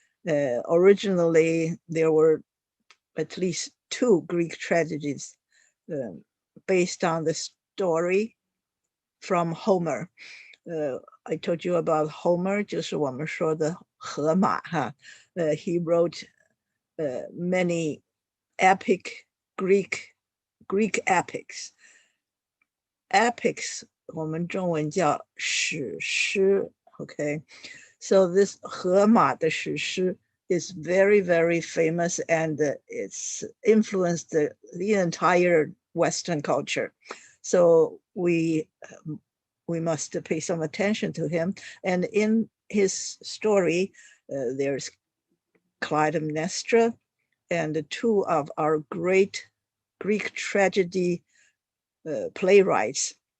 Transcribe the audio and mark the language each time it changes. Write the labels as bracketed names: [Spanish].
[English] Originally, there were at least 2 Greek tragedies based on the story from Homer. I told you about Homer, [Chinese] 就是我们说的荷马哈. [English] He wrote many epic Greek epics. [Chinese] Epics 我们中文叫史诗. [English] Okay, so this [Chinese] 荷马的史诗 [English] is very, very famous, and it's influenced the entire Western culture. So we must pay some attention to him. And in his story, there's Clytemnestra, and two of our great Greek tragedy playwrights.